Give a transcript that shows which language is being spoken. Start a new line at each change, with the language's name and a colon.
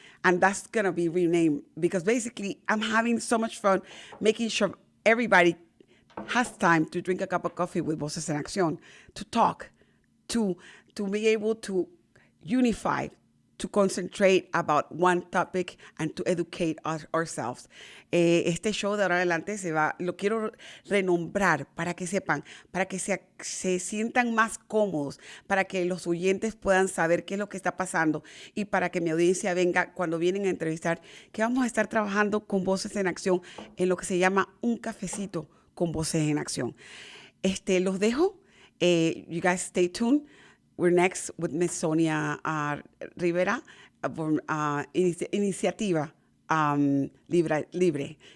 English: And that's going to be renamed because basically I'm having so much fun making sure everybody has time to drink a cup of coffee with Voces En Accíon, to talk, to be able to unify, to concentrate about one topic and to educate ourselves.
Spanish: Este show de ahora en adelante lo quiero renombrar para que sepan, para que se sientan más cómodos, para que los oyentes puedan saber qué es lo que está pasando y para que mi audiencia venga cuando vienen a entrevistar, que vamos a estar trabajando con Voces en Acción en lo que se llama un cafecito con Voces en Acción. Los dejo.
English: You guys stay tuned. We're next with Miss Sonia Rivera from Iniciativa Libre.